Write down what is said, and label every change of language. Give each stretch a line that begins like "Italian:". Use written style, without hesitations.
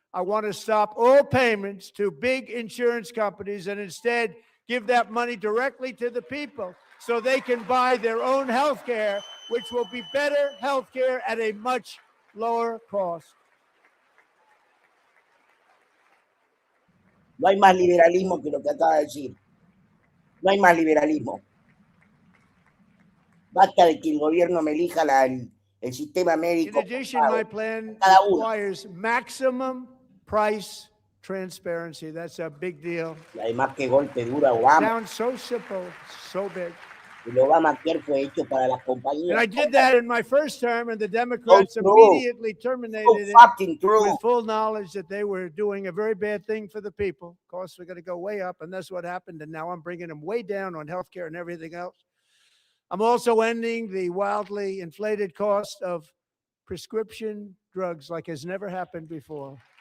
English: I want to stop all payments to big insurance companies and instead give that money directly to the people so they can buy their own healthcare, which will be better healthcare at a much lower cost.
Spanish: No hay más liberalismo que lo que acaba de decir. No hay más liberalismo. Basta de que el gobierno me elija el sistema médico.
English: In addition, my plan
Spanish: cada uno.
English: requires maximum price transparency. That's a big deal.
Spanish: Y además, qué golpe duro a Obama.
English: Sounds so simple, so big.
Spanish: El Obamacare fue hecho para las compañías.
English: And I did that in my first term, and the Democrats immediately terminated it with full knowledge that they were doing a very bad thing for the people. Costs were going to go way up, and that's what happened. And now I'm bringing them way down on healthcare and everything else. I'm also ending the wildly inflated cost of prescription drugs like has never happened before.